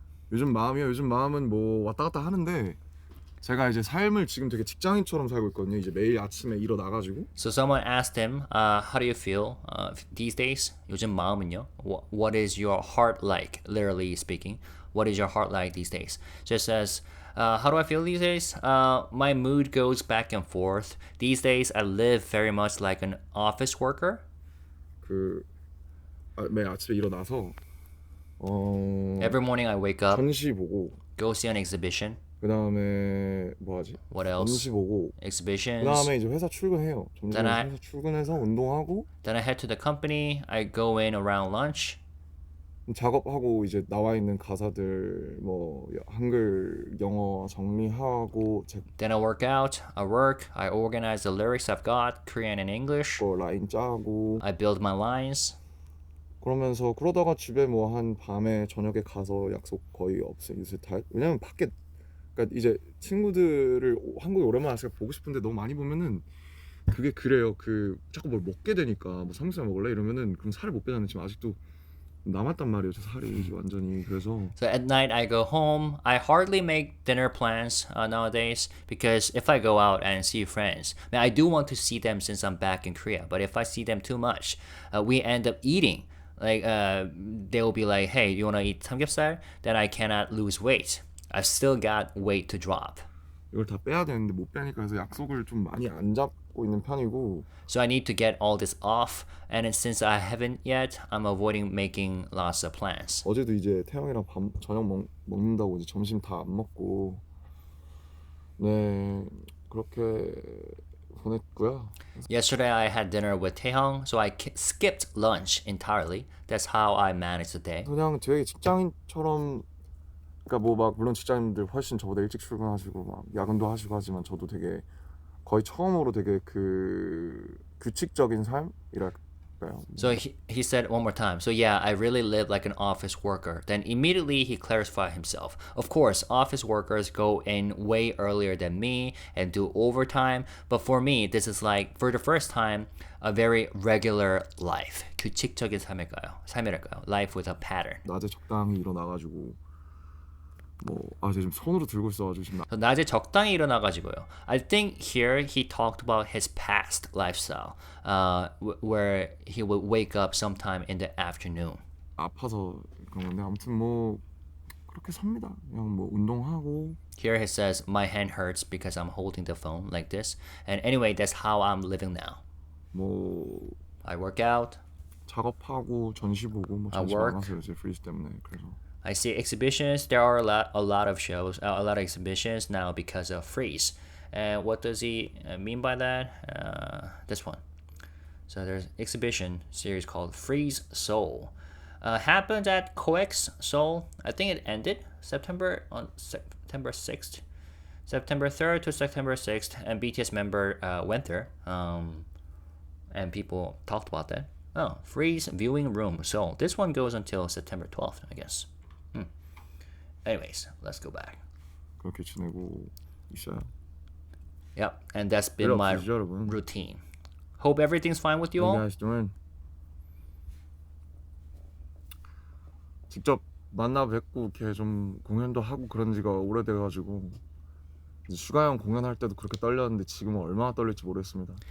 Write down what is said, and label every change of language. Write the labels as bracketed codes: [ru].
[ko] 요즘 마음은 뭐 왔다 갔다 하는데 제가 이제 삶을 지금 되게 직장인처럼 살고 있거든요. 이제 매일 아침에 일어나가지고. [en] So someone asked him, how do you feel these days? [ko] 요즘 마음은요? [en] What is your heart like? Literally speaking, what is your heart like these days? Just says, how do I feel these days? My mood goes back and forth. These days, I live very much like an office worker. [ko] 매일 아침에 일어나서 [en] Every morning I wake up, [ko] 전시 보고 [en] go see an exhibition. [ko] 그 다음에 뭐 하지? [en] What else? [ko] 전시 보고 [en] Exhibitions. [ko] 그 다음에 이제 회사 출근해요. 회사 출근해서 운동하고 [en] Then I head to the company. I go in around lunch. [ko] 작업하고 이제 나와 있는 가사들 뭐 한글, 영어 정리하고 [en] Then I work out. I work. I organize the lyrics I've got, Korean and English. [ko] 라인 짜고 [en] I build my lines. [ko] 그러다가 집에 뭐 한 밤에 저녁에 가서 약속 거의 없어요. 왜냐면 밖에 그러니까 이제 친구들을 한국에 오랜만에 와서 보고 싶은데 너무 많이 보면은 그게 그래요. 자꾸 뭘 먹게 되니까 뭐 삼겹살 먹을래 이러면은 그럼 살을 못 빼잖아요. 지금 아직도 남았단 말이에요. 저 살이 이제 완전히. 그래서 [en] So at night I go home. I hardly make dinner plans nowadays because if I go out and see friends, I mean, I do want to see them since I'm back in Korea. But if I see them too much, we end up eating. Like they will be like, "Hey, you wanna eat samgyeopsal?" Then I cannot lose weight. I've still got weight to drop. [ko] 이걸 다 빼야 되는데 못 빼니까 그래서 약속을 좀 많이 안 잡고 있는 편이고. [en] So I need to get all this off, and then since I haven't yet, I'm avoiding making lots of plans. [ko] 어제도 이제 태영이랑 저녁 먹는다고 이제 점심 다 안 먹고 네 그렇게 보냈고요. [en] Yesterday I had dinner with Taehyung, so I skipped lunch entirely. That's how I managed the day. [ko] 그냥 되게 직장인처럼 그러니까 뭐 막 물론 직장인들 훨씬 저보다 일찍 출근하시고 막 야근도 하시고 하지만 저도 되게 거의 처음으로 되게 그 규칙적인 삶이랄까요. [en] So he said one more time. So yeah, I really live like an office worker. Then immediately he clarified himself. Of course, office workers go in way earlier than me and do overtime. But for me, this is like for the first time a very regular life. [ko] 규칙적인 삶이랄까요? [en] Life with a pattern. [ko] 낮에 적당히 일어나가지고 제가 지금 손으로 들고 있어가지고 지금 낮에 적당히 일어나가지고요. [en] I think here he talked about his past lifestyle, where he would wake up sometime in the afternoon. [ko] 아파서 그런 건데 아무튼 뭐 그렇게 삽니다. 그냥 뭐 운동하고. [en] Here he says, my hand hurts because I'm holding the phone like this. And anyway, that's how I'm living now. 뭐 I work out. [ko] 작업하고 전시 보고 뭐 전시 많아서요 제 프리즈 때문에 그래서. [en] I see exhibitions. There are a lot of shows, a lot of exhibitions now because of freeze. And what does he mean by that? This one. So there's exhibition series called Freeze Seoul. Happened at COEX Seoul. I think it ended September 6th. September 3rd to September 6th. And BTS member went there. And people talked about that. Oh, Freeze Viewing Room Seoul. This one goes until September 12th, I guess. Anyways, let's go back. [ko] 그렇게 지내고 있어요. [en] Yep, and that's been my routine. Hope everything's fine with you all. guys doing? [ko] 직접 만나 뵙고 이렇게 좀 공연도 하고 그런 지가 오래돼가지고 이제 슈가 형 공연할 때도 그렇게 떨렸는데 지금은 얼마나 떨릴지 모르겠습니다.